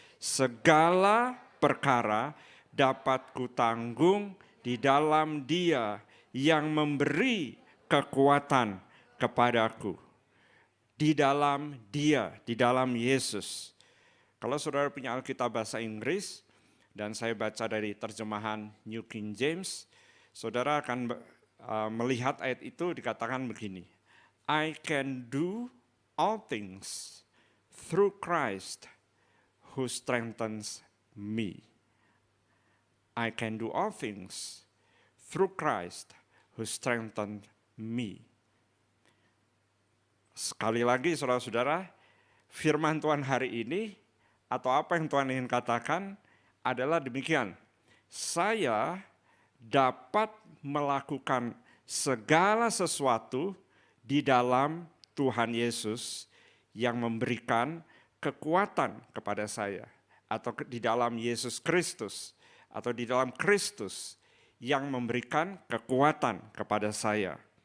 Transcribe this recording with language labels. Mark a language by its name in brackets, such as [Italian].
[Indonesian] Segala perkara dapat kutanggung di dalam Dia yang memberi kekuatan kepadaku. Di dalam Dia, di dalam Yesus. Kalau saudara punya Alkitab bahasa Inggris, dan saya baca dari terjemahan New King James, saudara akan melihat ayat itu dikatakan begini. [English] I can do all things through Christ who strengthens me. I can do all things through Christ who strengthens me. [Indonesian] Sekali lagi saudara-saudara, firman Tuhan hari ini atau apa yang Tuhan ingin katakan adalah demikian. Saya dapat melakukan segala sesuatu di dalam Tuhan Yesus yang memberikan kekuatan kepada saya, atau di dalam Yesus Kristus, atau di dalam Kristus yang memberikan kekuatan kepada saya.